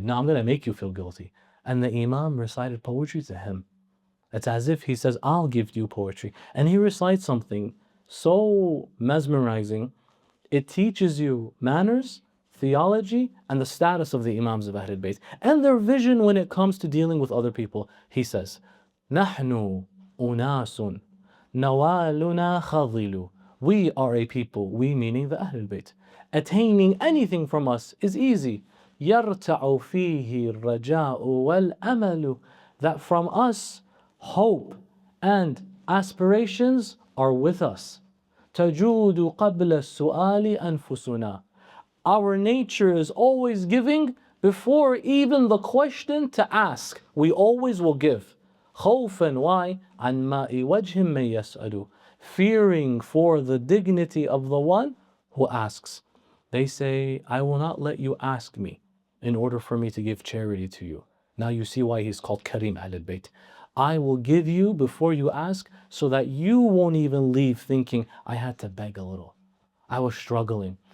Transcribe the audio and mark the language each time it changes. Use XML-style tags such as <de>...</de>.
<en>Now I'm going to make you feel guilty. And the Imam recited poetry to him. It's as if he says, I'll give you poetry. And he recites something so mesmerizing. It teaches you manners, theology, and the status of the Imams of Ahlul Bayt and their vision when it comes to dealing with other people. He says,</en> <ar>نحن أناس نوالنا خضل.</ar> <en>We are a people, we meaning the Ahlul Bayt. Attaining anything from us is easy.</en> <ar>يرتع فيه الرجاء والأمل.</ar> <en>That from us, hope and aspirations are with us.</en> <ar>تجود قبل السؤال أنفسنا.</ar> <en>Our nature is always giving before even the question to ask. We always will give.</en> <ar>خوفا</ar> <en>why</en> <ar>عن ماء وجه من يسأل.</ar> <en>Fearing for the dignity of the one who asks. They say, I will not let you ask me in order for me to give charity to you. Now you see why he's called Karim Ahlul Bayt. I will give you before you ask so that you won't even leave thinking, I had to beg a little. I was struggling.</en>